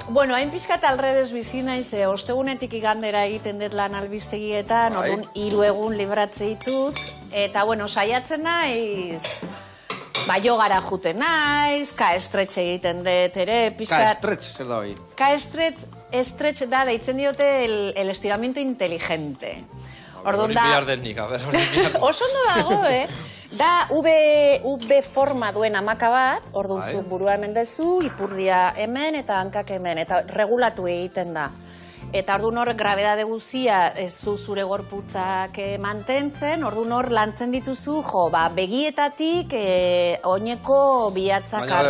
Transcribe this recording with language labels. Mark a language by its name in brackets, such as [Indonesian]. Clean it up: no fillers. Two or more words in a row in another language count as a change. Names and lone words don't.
[Basque] Bueno, hain pixkat alredez bizi naiz, ostegunetik igandera egiten dut lan albistegietan, orduan 3 egun libratze ditut, eta, bueno, saiatzen naiz, jogara juten naiz, ka-estretx egiten dut ere, pixkat... Ka-estretx, zer da hori? Ka-estretx da, deitzen diote [Spanish] el estiramiento inteligente. [Basque] Hori bihar denik, Oso ondo dago, Da V forma duen hamaka bat, orduan zu burua hemen dezu, ipurdia hemen eta hankak hemen, eta regulatu egiten da. Eta orduan hor grabedade guzia ez du zure gorputzak mantentzen, orduan hor lantzen dituzu, begietatik oineko bihatzak arte.